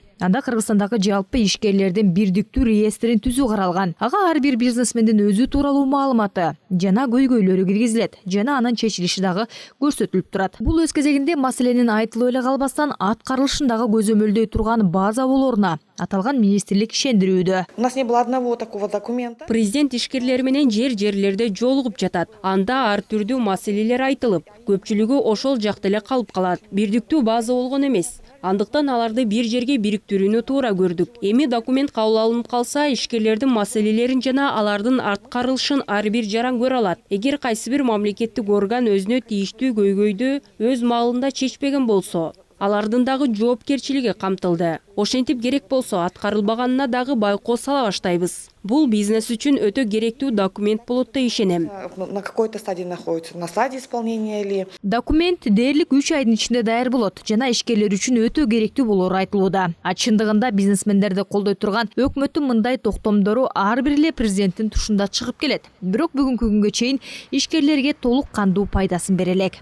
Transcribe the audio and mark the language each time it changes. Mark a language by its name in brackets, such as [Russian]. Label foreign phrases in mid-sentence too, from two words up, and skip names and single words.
[Kyrgyz] Анда Кыргызстандагы жалпы ишкерлердин бирдиктүү реестрин түзүү каралган. Ага ар бир бизнесмендин өзү тууралуу маалыматы жана көйгөйлөрү киргизилет, жана анын чечилиши дагы көрсөтүлүп турат. Бул өз кезегинде маселенин айтылып эле калбастан аткарылышын дагы көзөмөлдөй турган база болоруна аталган министрлик ишендирүүдө. [Russian] У нас не было одного такого документа. [Kyrgyz] Президент ишкерлер менен жерлерде жолугуп жатат. Анда ар түрдүү маселелер айтылып, көпчүлүгү ошол жакта эле калып калат. Бирдиктүү база болгон эмес. Андыктан аларды бир жерге бириктирүүнү туура көрдүк. Эми документ кабыл алынып калса, ишкерлердин маселелерин жана алардын аткарылышын ар бир жаран көрө алат. Эгер кайсы бир мамлекеттик орган өзүнө тийиштүү көйгөйдү өз маалында чечпеген болсо, алардын дагы жоопкерчилиги камтылды. Ошентип керек болсо, аткарылбаганына дагы байкоо сала баштайбыз. Бул бизнес үчүн өтө керектүү документ болот деп ишенем. [Russian] На какой-то стадии находится, на стадии исполнения ли? [Kyrgyz] Документ дээрлик 3 айдын ичинде даяр болот. Жана ишкерлер үчүн өтө керектүү болору айтылууда. Чындыгында бизнесмендерди колдой турган өкмөттүн мындай токтомдору ар бир эле президенттин тушунда чыгып келет. Бирок бүгүнкү күнгө чейин ишкерлерге толук кандуу пайдасын бере элек.